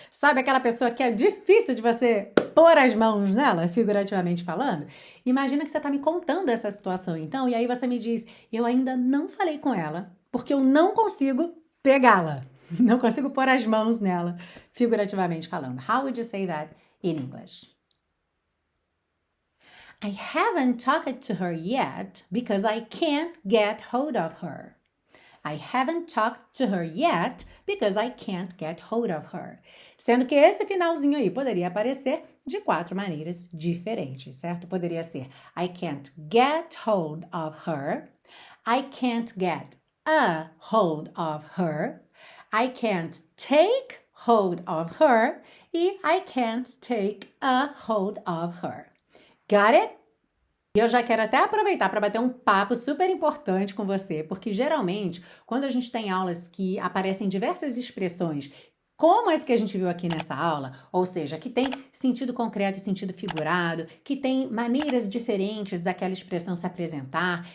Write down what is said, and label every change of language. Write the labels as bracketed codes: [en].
[pt] Sabe aquela pessoa que é difícil de você pôr as mãos nela, figurativamente falando? Imagina que você tá me contando essa situação então, e aí você me diz, eu ainda não falei com ela, porque eu não consigo pegá-la. Não consigo pôr as mãos nela, figurativamente falando. [en] How would you say that in English? I haven't talked to her yet because I can't get hold of her. I haven't talked to her yet because I can't get hold of her. [pt] Sendo que esse finalzinho aí poderia aparecer de 4 maneiras diferentes, certo? [en] Poderia ser I can't get hold of her. I can't get a hold of her. I can't take hold of her e I can't take a hold of her. Got it? [pt] E eu já quero até aproveitar para bater um papo super importante com você, porque geralmente, quando a gente tem aulas que aparecem diversas expressões, como as que a gente viu aqui nessa aula, ou seja, que tem sentido concreto e sentido figurado, que tem maneiras diferentes daquela expressão se apresentar.